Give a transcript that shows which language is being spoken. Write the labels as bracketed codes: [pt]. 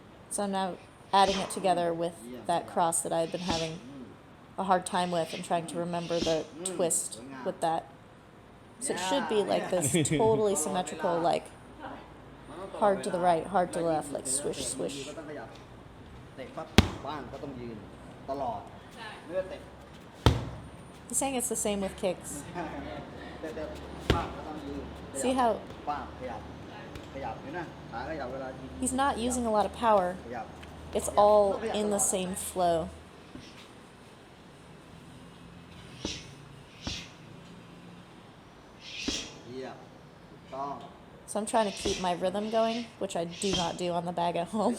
[en] So I'm now adding it together with that cross that I had been having a hard time with and trying to remember the twist with that. So it should be like this totally symmetrical, like hard to the right, hard to the left, like swish, swish. [th] ก็ต้องขยับเตะปั๊บบ้างก็ต้องยืนตลอดไม่ว่าเตะ [en] He's saying it's the same with kicks. [th] เตะปั๊บก็ต้องยืน [en] See how [th] ปั๊บขยับขยับเห็นไหมขาขยับเวลายิง [en] he's not using a lot of power. [th] ขยับ [en] It's all in the same flow. [th] เยี่ยมถูกต้อง [en] So I'm trying to keep my rhythm going, which I do not do on the bag at home.